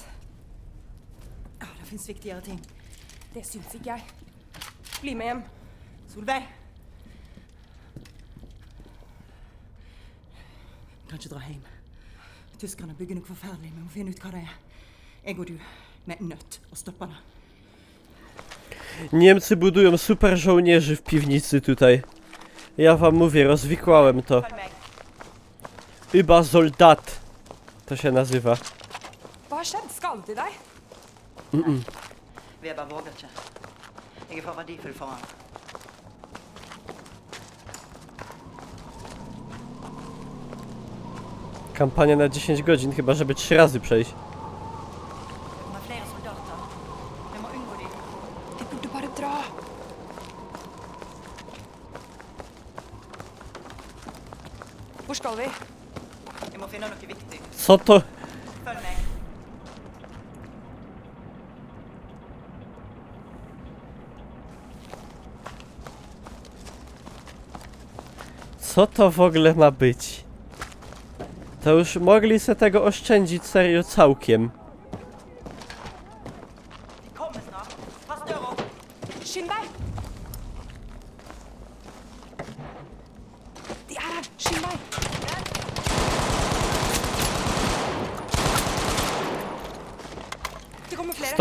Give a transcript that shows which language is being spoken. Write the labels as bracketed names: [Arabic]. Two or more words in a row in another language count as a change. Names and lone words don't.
[Norwegian] Ja, det finnes viktigere ting. Det syns ikke jeg. Bli med hjem. Solveig! Vi kan ikke dra hjem. Tyskerne bygger noe forferdelig, men vi må finne ut hva det er. Jeg og du, vi er nødt å stoppe det. [Polish] Niemcy budują super żołnierzy w piwnicy tutaj. Ja wam mówię, rozwikłałem to. [Norwegian] Følg meg. [Polish] Übersoldat to się nazywa. [Norwegian] Hva har skjedd? Skadet de deg? Weber våger ikke. Jeg er for verdifull for han. [Polish] Kampania na 10 godzin, chyba żeby 3 razy przejść. [Norwegian] Det kommer flere soldater. Vi må unngå dem. Vi burde bare dra. Hvor skal vi? Jeg må finne noe viktig. [Polish] Co to? [Norwegian] Følg meg. [Polish] Co to w ogóle ma być? To już mogli se tego oszczędzić serio całkiem. [Norwegian] De kommer snart. Pass døra opp. Skynd deg! De er her! Skynd deg! Det kommer flere.